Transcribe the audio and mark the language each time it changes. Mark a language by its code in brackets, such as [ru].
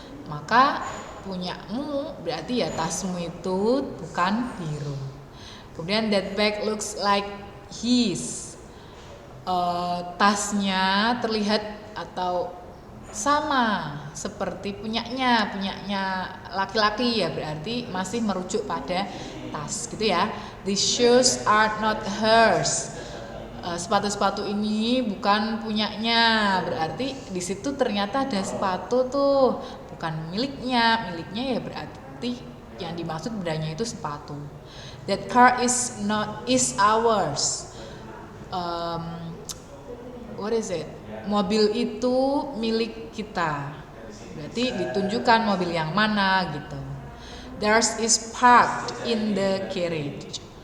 [id] Maka punyamu berarti ya tasmu itu bukan biru. Kemudian [en] that bag looks like his. [id] Tasnya terlihat atau sama seperti punyanya laki-laki ya, berarti masih merujuk pada tas gitu ya. [en] These shoes are not hers. [id] Sepatu-sepatu ini bukan punyanya, berarti di situ ternyata ada sepatu tuh bukan miliknya ya berarti yang dimaksud bendanya itu sepatu. [en] That car is ours. What is it? [id] Mobil itu milik kita. Berarti ditunjukkan mobil yang mana gitu. [en] Theirs is parked in the garage.